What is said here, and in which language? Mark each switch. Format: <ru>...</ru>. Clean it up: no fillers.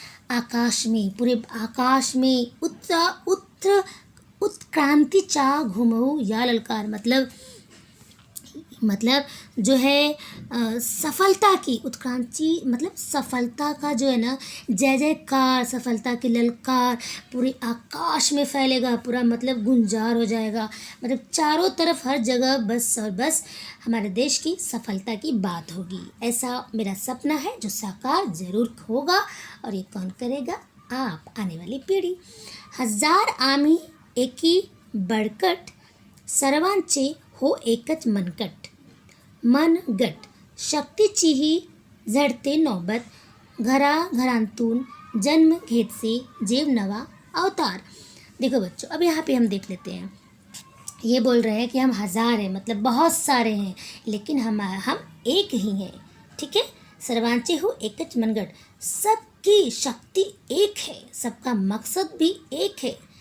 <hi>आकाश में, पूरे आकाश में</hi> <mr>उत्क्रांति चा घुमो या ललकार,</mr> <hi>मतलब जो है सफलता की उत्क्रांति, मतलब सफलता का जो है ना जय जयकार, सफलता की ललकार पूरी आकाश में फैलेगा, पूरा मतलब गुंजार हो जाएगा, मतलब चारों तरफ हर जगह बस और बस हमारे देश की सफलता की बात होगी। ऐसा मेरा सपना है जो साकार ज़रूर होगा, और ये कौन करेगा? आप, आने वाली पीढ़ी।</hi> <mr>हजार आम्ही एकी बळकट, सर्वांचे हो एकच मनगट, शक्तीचीही झडते नौबत, घराघरांतून जन्म घेतसे जीव नवा अवतार।</mr> <hi>देखो बच्चों, अब यहाँ पे हम देख लेते हैं, ये बोल रहे हैं कि हम हजार हैं, मतलब बहुत सारे हैं, लेकिन हम एक ही हैं। ठीक है,</hi> <mr>सर्वांचे हो एकच मनगट,</mr> <hi>सबकी शक्ति एक है, सबका मकसद भी एक है।</hi>